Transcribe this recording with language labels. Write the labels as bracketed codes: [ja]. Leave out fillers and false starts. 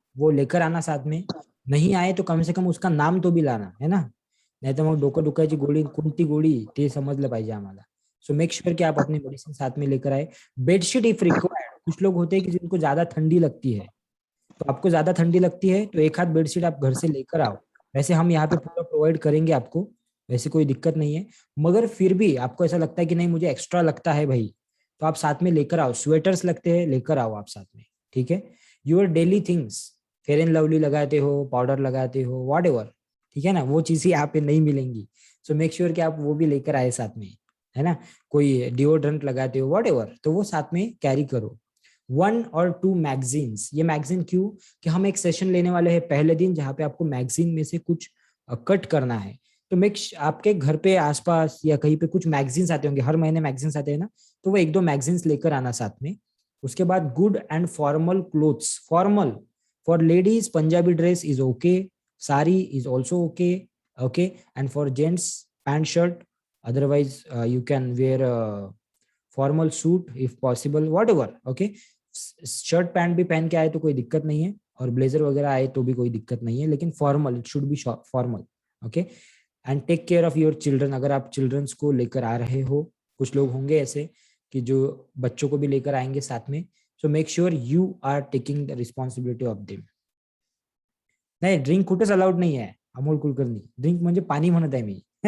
[hi] वो लेकर आना साथ में. नाही आए तो कम से कम उसका नाम तो भी लाना है ना, [mr] नाही तर मग डोकं दुखायची गोळी कोणती गोळी ते समजलं पाहिजे आम्हाला. [hi] सो मेक श्योर कि आप अपनी मेडिसिन साथ में लेकर आए. बेडशीट इफ रिक्वायर्ड, कुछ लोग होते हैं कि जिनको ज्यादा ठंडी लगती है, तो आपको ज्यादा ठंडी लगती है तो एक हाथ बेडशीट आप घर से लेकर आओ. वैसे हम यहाँ पे पूरा प्रोवाइड करेंगे आपको, वैसे कोई दिक्कत नहीं है. मगर फिर भी आपको ऐसा लगता है कि नहीं मुझे एक्स्ट्रा लगता है भाई, तो आप साथ में लेकर आओ. स्वेटर्स लगते हैं, लेकर आओ आप साथ में. ठीक है. [en] your daily things, [hi] fair and lovely लगाते हो, पाउडर लगाते हो, वॉट एवर, ठीक है ना, वो चीजें यहाँ पे नहीं मिलेंगी. सो मेक श्योर कि आप वो भी लेकर आए साथ में, है ना. कोई डिओड्रेंट लगाते हो, वॉट एवर, तो वो साथ में कैरी करो. 1 और 2 मैगजीन्स. ये मैगजीन क्यों, कि हम एक सेशन लेने वाले हैं पहले दिन जहाँ पे आपको मैगजीन में से कुछ कट करना है. तो आपके घर पे आसपास या कहीं पे कुछ मैगजीन्स आते होंगे, हर महीने मैगजीन्स आते हैं ना, तो वो 1-2 मैगजीन्स लेकर आना साथ में. [en] उसके बाद good and formal clothes. Formal for ladies Punjabi dress is okay, sari is also okay, okay. And for gents pant shirt, otherwise you can wear a formal suit if possible, whatever, okay. [hi] Shirt pant भी पहन के आए तो कोई दिक्कत नहीं है, और ब्लेजर वगैरह आए तो भी कोई दिक्कत नहीं है, लेकिन formal, [en] it should be formal, [hi] okay. [en] And take care of your children. [hi] अगर आप चिल्ड्रंस को लेकर आ रहे हो, कुछ लोग होंगे ऐसे कि जो बच्चों को भी लेकर आएंगे साथ में, [en] So make sure you are taking the responsibility of them. [mr] नाही, ड्रिंक कुठेच अलाउड नाही आहे अमोल कुलकर्णी. ड्रिंक म्हणजे पाणी म्हणत आहे मी.